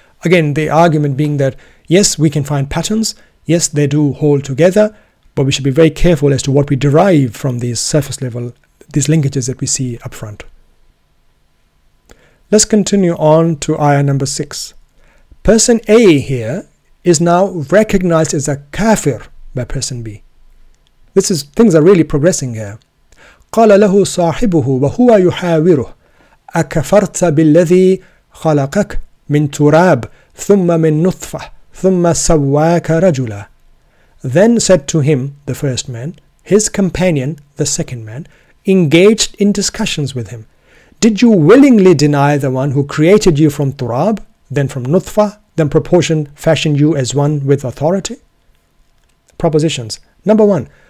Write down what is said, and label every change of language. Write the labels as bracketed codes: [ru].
[en] Again, the argument being that, yes, we can find patterns, yes, they do hold together, but we should be very careful as to what we derive from these surface level, these linkages that we see up front. Let's continue on to ayah number 6. Person A here is now recognized as a kafir by person B. Things are really progressing here. [ar] قال له صاحبه وهو يحاوره أكفرت بالذي خلقك من تراب ثم من نطفة ثم سواك رجلا. [en] Then said to him, the first man, his companion, the second man, engaged in discussions with him, did you willingly deny the one who created you from turab, then from nutfa, then fashioned you as one with authority? Propositions. Number 1.